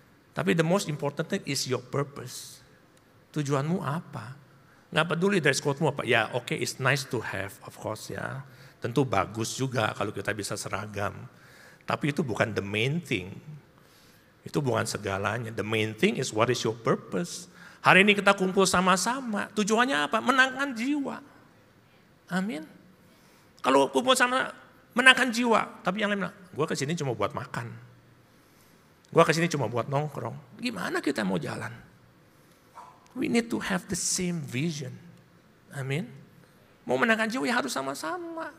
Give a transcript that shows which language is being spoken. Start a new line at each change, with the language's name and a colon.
English: Tapi the most important thing is your purpose.
Indonesian: Tujuanmu apa? Nggak peduli dress code-mu apa. Ya oke,
English: it's nice to have, of course
Indonesian: ya. Tentu bagus juga kalau kita bisa seragam. Tapi itu bukan
English: the main thing.
Indonesian: Itu bukan segalanya.
English: The main thing is what is your purpose.
Indonesian: Hari ini kita kumpul sama-sama. Tujuannya apa? Menangkan jiwa. Amin. Kalau kumpul sama menangkan jiwa. Tapi yang lain bilang, gue kesini cuma buat makan. Gue kesini cuma buat nongkrong. Gimana kita mau jalan?
English: We need to have the same vision.
Indonesian: Amin. Mau menangkan jiwa ya harus sama-sama.